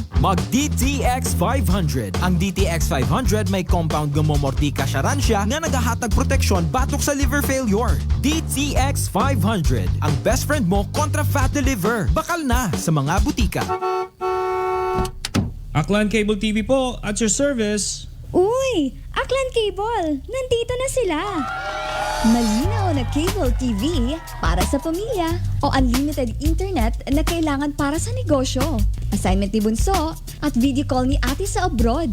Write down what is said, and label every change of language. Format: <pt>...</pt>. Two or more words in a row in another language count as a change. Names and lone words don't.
<hil>Mag DTX 500. Ang DTX 500 may compound nga momortika siya nga nagahatag proteksyon batok sa</hil> <en>liver failure.</en> <hil>DTX 500. Ang</hil> <en>best friend</en> <hil>mo kontra</hil> <en>fat liver.</en> <hil>Bakal na sa mga butika.</hil> <tl>Aklan Cable TV po,</tl> <en>at your service.</en> <tl>Uy! Aklan Cable! Nandito na sila! Malinaw na</tl> <en>cable TV</en> <tl>para sa pamilya o</tl> <en>unlimited internet</en> <tl>na kailangan para sa negosyo. assignment ni Bunso, at</tl> <en>video call</en> <tl>ni ate sa abroad.</tl>